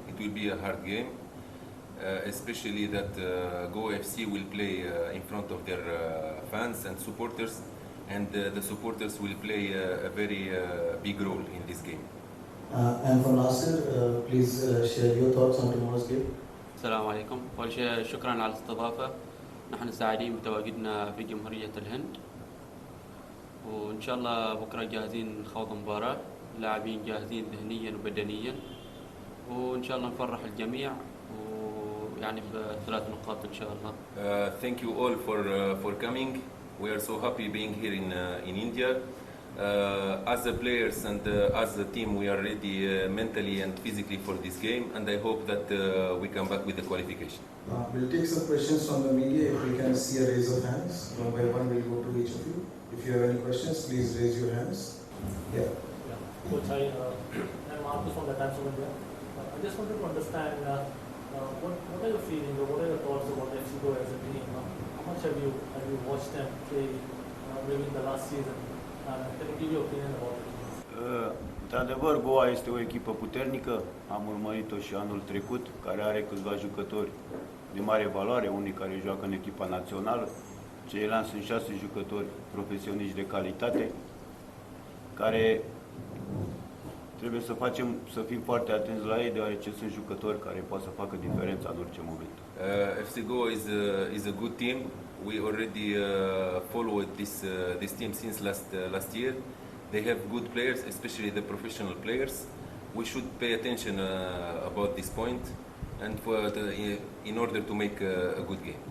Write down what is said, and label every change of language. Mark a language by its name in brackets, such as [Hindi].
[English] It will be a hard game, especially that Go FC will play in front of their fans and supporters, and the supporters will play a very big role in this game. And for Nasser, please share your thoughts on tomorrow's game. [Arabic] السلام عليكم. أول شيء شكرا على الاستضافة. نحن سعيدين بتواجدنا في جمهورية الهند، وإن شاء الله بكرة جاهزين نخوض مباراة، اللاعبين جاهزين ذهنيا وبدنيا، وإن شاء الله نفرح الجميع ويعني ب3 نقاط إن شاء الله. [English] Thank you all for coming. We are so happy being here in India. As the players and as the team, we are ready mentally and physically for this game, and I hope that we come back with the qualification. We'll take some questions from the media. If we can see a raise of hands, one by one we'll go to each of you. If you have any questions, please raise your hands. Yeah. Coach, I'm Marcus from the Times of India. I just wanted to understand what are your feelings or what are your thoughts about FC Goa as a team? How much have you watched them play maybe in the last season? Can you give your opinion about it? [Romanian] Într-adevăr, Goa este o echipă puternică, am urmărit-o și anul trecut, care are câțiva jucători de mare valoare, unii care joacă în echipa națională, ceilalți sunt 6 jucători profesioniști de calitate, care trebuie să fim foarte atenți la ei, deoarece sunt jucători care pot să facă diferența în orice moment. [English] FC Goa is a good team. We already followed this team since last year. They have good players, especially the professional players. We should pay attention about this point, and in order to make a good game.